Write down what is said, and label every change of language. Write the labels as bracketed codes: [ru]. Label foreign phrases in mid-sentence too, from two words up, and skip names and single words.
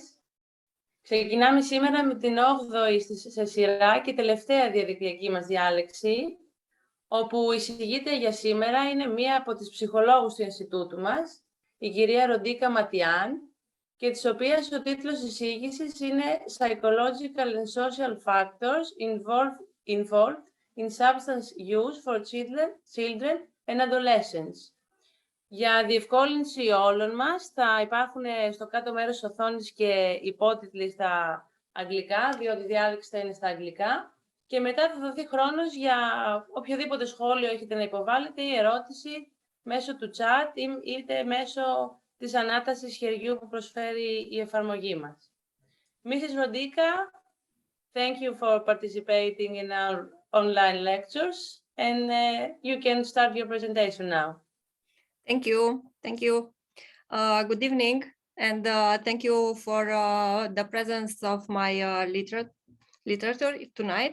[el] Ξεκινάμε σήμερα με την 8η σε σειρά και τελευταία διαδικτυακή μας διάλεξη, όπου η συγγήτρια για σήμερα είναι μία από τις ψυχολόγους του Ινστιτούτου μας, η κυρία Rodica Mateian, και της οποίας ο τίτλος εισήγησης είναι Psychological and Social Factors Involved in Substance Use for Children and Adolescents. Για διευκόλυνση όλων μας, θα υπάρχουν στο κάτω μέρος της οθόνης και υπότιτλοι στα αγγλικά, διότι η διάλεξη θα είναι στα αγγλικά. Και μετά θα δοθεί χρόνος για οποιοδήποτε σχόλιο έχετε να υποβάλλετε ή ερώτηση μέσω του chat είτε μέσω της ανάτασης χεριού που προσφέρει η εφαρμογή μας. [en] Mrs. Rodica, thank you for participating in our online lectures, and you can start your presentation now. Thank you. Thank you. Good evening, and thank you for the presence of my literature tonight.